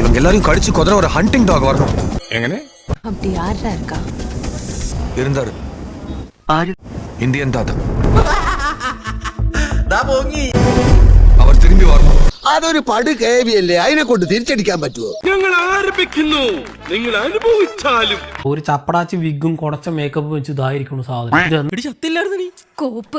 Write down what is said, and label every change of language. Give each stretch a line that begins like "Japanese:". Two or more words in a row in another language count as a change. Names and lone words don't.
Tamil: எல்லாரையும் கடிச்சு கொதற ஒரு
English: hunting dog
Tamil: வரணும்.
Malayalam: എങ്ങനെ?
Tamil: அப்படி யாரா இருக்கா? இருந்தாரு.
Malayalam: ആര്?
Tamil: இந்தியன் தாத்தா. அவர் திரும்பி வரணும்.
Malayalam: അതൊരു പട് കേവിയല്ലേ, അതിനെ കൊണ്ട് തിരിച്ചടിക്കാൻ പറ്റുമോ? ഞങ്ങൾ ആരംഭിക്കുന്നു, നിങ്ങൾ അനുഭവിച്ചാലും. ഒരു ചപ്പടാച്ചി വിഗും കുറച്ച മേക്കപ്പ് വെച്ച് ഇതായിരിക്കണം സാധനം.
Tamil: கோப்பு.